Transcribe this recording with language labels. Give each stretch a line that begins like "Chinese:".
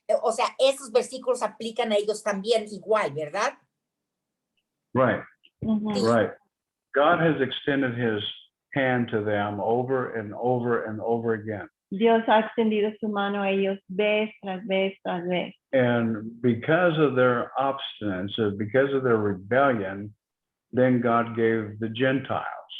Spanish: O sea, esos versículos aplican a ellos también igual, ¿verdad? Right, Ujú. right.
English: God has extended his hand to them over and over and over again.
Spanish: Dios ha extendido su mano a ellos vez tras vez tras vez.
English: And because of their obstinance, because of their rebellion, then God gave the Gentiles